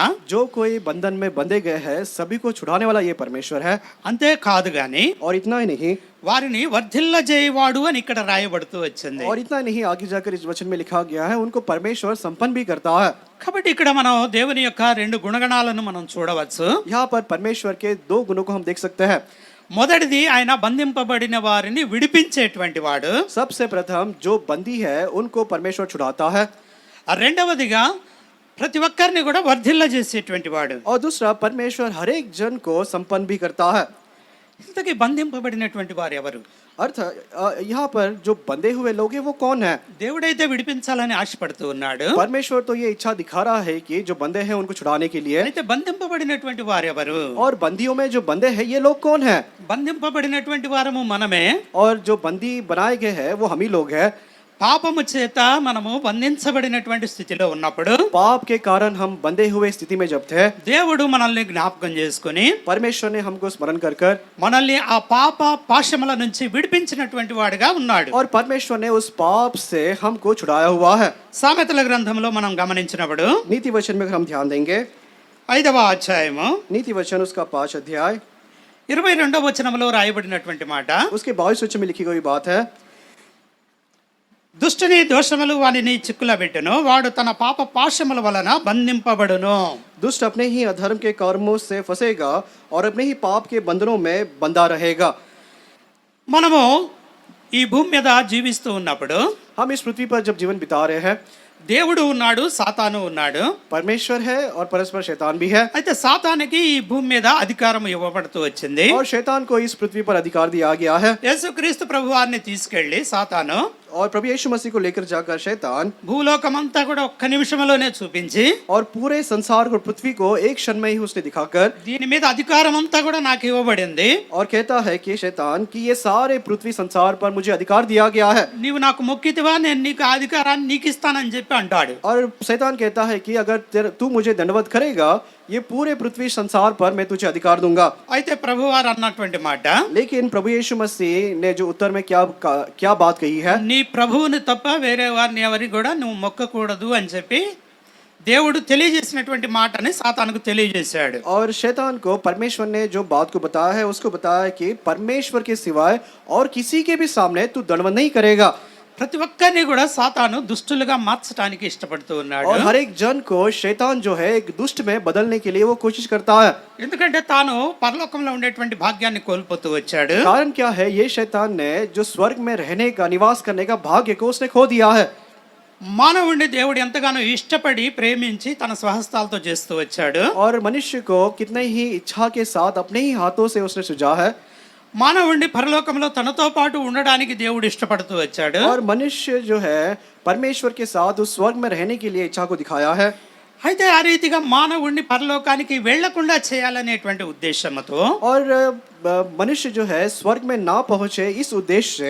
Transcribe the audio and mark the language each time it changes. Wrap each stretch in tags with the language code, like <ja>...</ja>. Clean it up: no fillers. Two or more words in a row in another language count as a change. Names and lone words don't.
<hi>जो कोई बंधन में बंधे गए हैं सभी को छुड़ाने वाला ये परमेश्वर है.</hi> <te>అంతే కాదు గాని</te> <hi>और इतना ही नहीं</hi> <te>వారిని వర్ధిల్లజేయవాడు అని ఇక్కడ రాయబడుతూ వచ్చింది.</te> <hi>और इतना नहीं आगे जाकर इस वचन में लिखा गया है उनको परमेश्वर संपन्न भी करता है.</hi> <te>కాబట్టి ఇక్కడ మనం దేవుని యొక్క రెండు గుణగణాలను మనం చూడవచ్చు.</te> <hi>यहाँ पर परमेश्वर के दो गुणों को हम देख सकते हैं.</hi> <te>మొదటిది ఆయన బంధింపబడిన వారిని విడిపించేటువంటి వాడు.</te> <hi>सबसे प्रथम जो बंदी है उनको परमेश्वर छुड़ाता है,</hi> <te>రెండవదిగా ప్రతి ఒక్కరిని కూడా వర్ధిల్ల చేసేటువంటి వాడు.</te> <hi>और दूसरा परमेश्वर हर एक जन को संपन्न भी करता है.</hi> <te>ఇంతకీ బంధింపబడినటువంటి వారు ఎవరు?</te> <hi>अर्थ यहाँ पर जो बंधे हुए लोग हैं वो कौन है?</hi> <te>దేవుడైతే విడిపించాలని ఆశపడుతూ ఉన్నాడు.</te> <hi>परमेश्वर तो ये इच्छा दिखा रहा है कि जो बंधे हैं उनको छुड़ाने के लिए.</hi> <te>అయితే బంధింపబడినటువంటి వారు ఎవరు?</te> <hi>और बंदियों में जो बंधे हैं ये लोग कौन है?</hi> <te>బంధింపబడినటువంటి వారము మనమే.</te> <hi>और जो बंदी बनाए गए हैं वो हम ही लोग हैं.</hi> <te>పాపము చేత మనము బంధించబడినటువంటి స్థితిలో ఉన్నప్పుడు</te> <hi>पाप के कारण हम बंधे हुए स्थिति में जब थे,</hi> <te>దేవుడు మనల్ని జ్ఞాపకం చేసుకుని</te> <hi>परमेश्वर ने हमको स्मरण कर कर</hi> <te>మనల్ని ఆ పాప పాశముల నుంచి విడిపించినటువంటి వాడుగా ఉన్నాడు.</te> <hi>और परमेश्वर ने उस पाप से हमको छुड़ाया हुआ है.</hi> <te>సామెతల గ్రంథంలో మనం గమనించినప్పుడు</te> <hi>नीति वचन में अगर हम ध्यान देंगे,</hi> <te>5వ అధ్యాయము</te> <hi>नीति वचन उसका 5 अध्याय</hi> <te>22వ వచనంలో రాయబడినటువంటి మాట,</te> <hi>उसके 22 वचन में लिखी गई बात है,</hi> <te>దుష్టుని దోషములు వానిని చిక్కుల పెట్టును, వాడు తన పాప పాశముల వలన బంధింపబడును.</te> <hi>दुष्ट अपने ही अधर्म के कर्मों से फंसेगा और अपने ही पाप के बंधनों में बंधा रहेगा.</hi> <te>మనము ఈ భూమి మీద జీవిస్తూ ఉన్నప్పుడు</te> <hi>हम इस पृथ्वी पर जब जीवन बिता रहे हैं,</hi> <te>దేవుడు ఉన్నాడు, సాతాను ఉన్నాడు.</te> <hi>परमेश्वर है और परस्पर शैतान भी है.</hi> <te>అయితే సాతానికి ఈ భూమి మీద అధికారం ఇవ్వబడుతూ వచ్చింది.</te> <hi>और शैतान को इस पृथ्वी पर अधिकार दिया गया है.</hi> <te>యేసుక్రీస్తు ప్రభువారిని తీసుకెళ్లి సాతాను</te> <hi>और प्रभु यीशु मसीह को लेकर जाकर शैतान</hi> <te>భూలోకమంతా కూడా ఒక్క నిమిషంలోనే చూపించి</te> <hi>और पूरे संसार को, पृथ्वी को एक क्षण में ही उसने दिखाकर</hi> <te>దీని మీద అధికారం అంతా కూడా నాకు ఇవ్వబడింది,</te> <hi>और कहता है कि शैतान कि ये सारे पृथ्वी संसार पर मुझे अधिकार दिया गया है.</hi> <te>నీవు నాకు మొక్కితివా, నేను నీకు ఆ అధికారాన్ని నీకు ఇస్తానని చెప్పి అంటాడు.</te> <hi>और शैतान कहता है कि अगर तू मुझे दंडवत करेगा, ये पूरे पृथ्वी संसार पर मैं तुझे अधिकार दूंगा.</hi> <te>అయితే ప్రభువారు అన్నటువంటి మాట,</te> <hi>लेकिन प्रभु यीशु मसीह ने जो उत्तर में क्या बात कही है,</hi> <te>నీ ప్రభువుని తప్ప వేరే వారిని ఎవరికి కూడా నువ్వు మొక్కకూడదు అని చెప్పి దేవుడు తెలియజేసినటువంటి మాటని సాతానుకు తెలియజేశాడు.</te> <hi>और शैतान को परमेश्वर ने जो बात को बताया है उसको बताया कि परमेश्वर के सिवाय और किसी के भी सामने तू दंडवत नहीं करेगा.</hi> <te>ప్రతి ఒక్కరిని కూడా సాతాను దుష్టులుగా మార్చడానికి ఇష్టపడుతూ ఉన్నాడు.</te> <hi>और हर एक जन को शैतान जो है एक दुष्ट में बदलने के लिए वो कोशिश करता है.</hi> <te>ఎందుకంటే తాను పరలోకంలో ఉండేటువంటి భాగ్యాన్ని కోల్పోతూ వచ్చాడు.</te> <hi>कारण क्या है? ये शैतान ने जो स्वर्ग में रहने का, निवास करने का भाग्य को उसने खो दिया है.</hi> <te>మానవుడిని దేవుడు ఎంతగానో ఇష్టపడి ప్రేమించి తన స్వహస్తాలతో చేస్తూ వచ్చాడు.</te> <hi>और मनुष्य को कितने ही इच्छा के साथ अपने ही हाथों से उसने सृजा है.</hi> <te>మానవుడిని పరలోకంలో తనతో పాటు ఉండడానికి దేవుడు ఇష్టపడుతూ వచ్చాడు.</te> <hi>और मनुष्य जो है परमेश्वर के साथ उस स्वर्ग में रहने के लिए इच्छा को दिखाया है.</hi> <te>అయితే ఆ రీతిగా మానవుడిని పరలోకానికి వెళ్లకుండా చేయాలనేటువంటి ఉద్దేశంతో</te> <hi>और मनुष्य जो है स्वर्ग में ना पहुंचे, इस उद्देश्य से</hi>